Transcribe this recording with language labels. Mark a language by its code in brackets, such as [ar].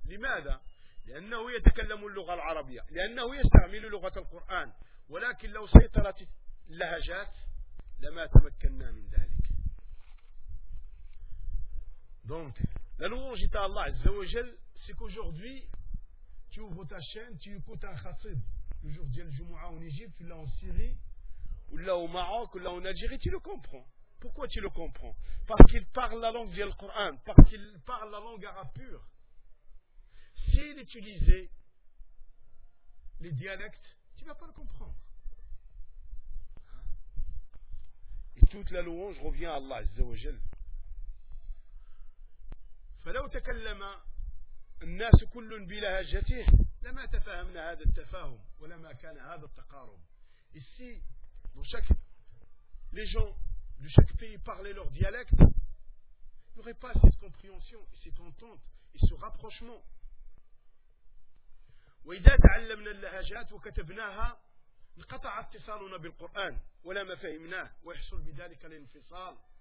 [ar] Limada? لأنه يتكلم اللغة العربية، لأنه يستعمل لغة القرآن، ولكن لو سيطرت اللهجات لما تمكننا من ذلك. [fr] Donc, la louange est à Allah Azza wa Jal, c'est qu'aujourd'hui, tu ouvres ta chaîne, tu écoutes un khatib, le jour de Jumu'a en Égypte, là en Syrie, ou là au Maroc, ou là en Algérie, tu le comprends. Pourquoi tu le comprends? Parce qu'il parle la langue du Coran, parce qu'il parle la langue arabe pure. S'il utilisait les dialectes, tu ne vas pas le comprendre. Et toute la louange revient à Allah Azza wa Jal. [ar] فلو تكلم الناس كل بلهجته لما تفهمنا هذا التفاهم ولما كان هذا التقارب. [fr] Ici, dans chaque, les gens de chaque pays parlaient leur dialecte, il n'y aurait pas cette compréhension, cette entente et ce rapprochement. [ar] وإذا تعلمنا اللهجات وكتبناها انقطع اتصالنا بالقرآن ولما فهمناه ويحصل بذلك الانفصال.